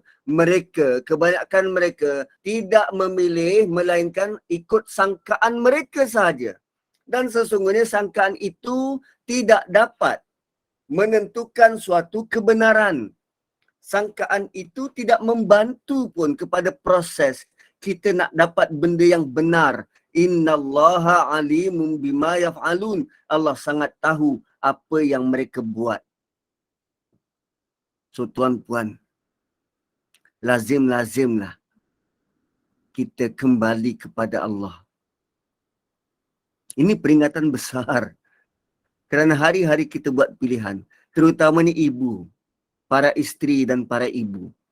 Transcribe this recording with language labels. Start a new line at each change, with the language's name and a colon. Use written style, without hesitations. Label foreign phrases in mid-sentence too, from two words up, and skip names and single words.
Malay: Mereka, kebanyakan mereka tidak memilih melainkan ikut sangkaan mereka sahaja. Dan sesungguhnya sangkaan itu tidak dapat menentukan suatu kebenaran. Sangkaan itu tidak membantu pun kepada proses kita nak dapat benda yang benar.
Arabic: إن الله عليم بما يفعلون.
Malay: Allah sangat tahu apa yang mereka buat. So tuan-puan, lazimlah kita kembali kepada Allah. Ini peringatan besar. Kerana hari-hari kita buat pilihan, terutamanya ibu, para isteri dan para ibu.